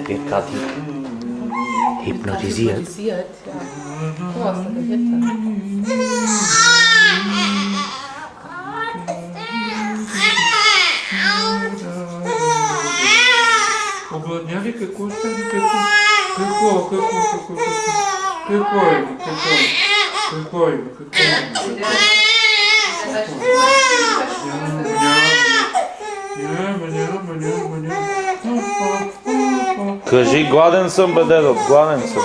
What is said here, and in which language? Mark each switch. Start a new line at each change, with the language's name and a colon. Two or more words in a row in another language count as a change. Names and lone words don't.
German: gerade hypnotisiert. Hypnotisiert, ja. Oh, was ist denn jetzt?
Bulgarian: Обладняви, какво стане? Какво има? Кажи, гладен съм, бе, дедо, гладен съм.